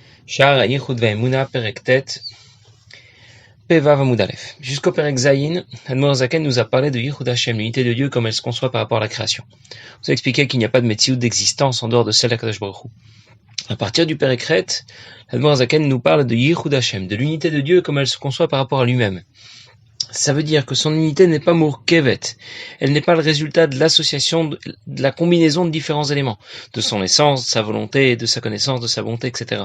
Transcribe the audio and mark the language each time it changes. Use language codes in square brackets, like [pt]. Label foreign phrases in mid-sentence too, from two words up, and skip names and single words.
[he] שער יחוד ואמונה, פרק ט, פו עמוד א. [fr] Jusqu'au [he] פרק ז, אדמו"ר הזקן [fr] nous a parlé de [he] יחוד השם, [fr] l'unité de Dieu comme elle se conçoit par rapport à la création. On vous a expliqué qu'il n'y a pas de Metsiout d'existence en dehors de celle d'Akadosh Baruch Hu. À partir du [he] פרק ח, אדמו"ר הזקן [fr] nous parle de [he] יחוד השם, [fr] de l'unité de Dieu comme elle se conçoit par rapport à lui-même. Ça veut dire que son unité n'est pas Mourkevet. Elle n'est pas le résultat de l'association, de la combinaison de différents éléments, de son essence, de sa volonté, de sa connaissance, de sa bonté, etc.